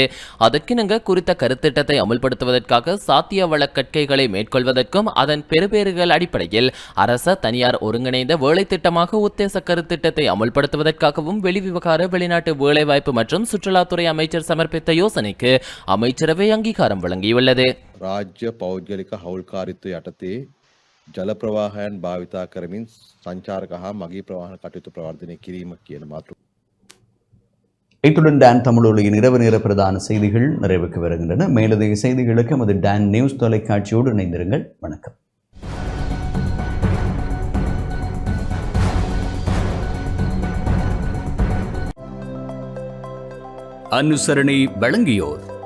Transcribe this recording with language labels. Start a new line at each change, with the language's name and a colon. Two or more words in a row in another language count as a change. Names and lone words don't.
Tamil: அதற்கிணங்க குறித்த கருத்திட்டத்தை அமுல்படுத்துவதற்காக சாத்திய வள கற்கைகளை மேற்கொள்வதற்கும் அதன் பெறுபேறுகள் அடிப்படையில் அரச தனியார் ஒருங்கிணைந்த வேலை திட்டமாக உத்தேச கருத்திட்டத்தை அமுல்படுத்துவதற்காகவும் வெளிவிவகார வெளிநாட்டு வேலைவாய்ப்பு மற்றும் சுற்றுலாத்துறை அமைச்சர் சமர்ப்பித்த யோசனைக்கு அமைச்சரவை அங்கீகாரம் வழங்கியுள்ளது.
Sinhala: රාජ්‍ය පෞද්ගලික හවුල්කාරිත්වය යටතේ ජල ප්‍රවාහයන් භාවිතා කරමින් සංචාරක හා මගී ප්‍රවාහන කටයුතු ප්‍රවර්ධනය කිරීම කියන මාතෘකාව.
Tamil: இத்துடன் டான் தமிழொலியின் இரவு நேர பிரதான செய்திகள் நிறைவுக்கு வருகின்றன. மேலதிக செய்திகளுக்கு நமது டான் நியூஸ் தொலைக்காட்சியோடு இணைந்திருங்கள். வணக்கம். அனுசரணை வழங்கியோர்